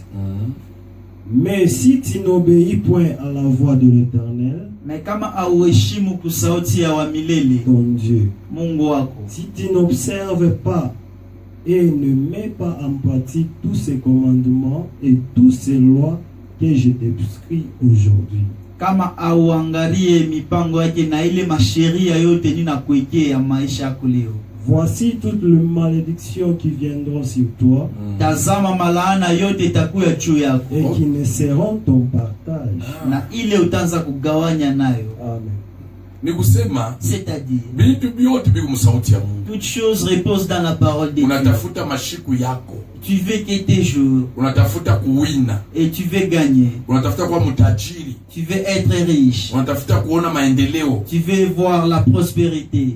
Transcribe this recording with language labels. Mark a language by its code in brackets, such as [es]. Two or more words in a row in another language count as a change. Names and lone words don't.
[fr] Mais si tu n'obéis point à la voix de l'Éternel, ton Dieu, si tu n'observes pas et ne mets pas en pratique tous ces commandements et toutes ces lois que je t'ai prescrits aujourd'hui, [sw] Kama auangalie mipango yake na ile masheria yote ninakuwekea maisha yako leo. [fr] Voici toutes les malédictions qui viendront sur toi. [sw] Tazama malaana yote itakuwa juu yako. [fr] Et qui ne seront ton partage. [sw] Na ile utaanza kugawanya nayo. Amen. [fr] C'est-à-dire, toute chose repose dans la parole de Dieu. Tu veux que tes jours, et tu veux gagner, tu veux être riche, tu veux voir la prospérité.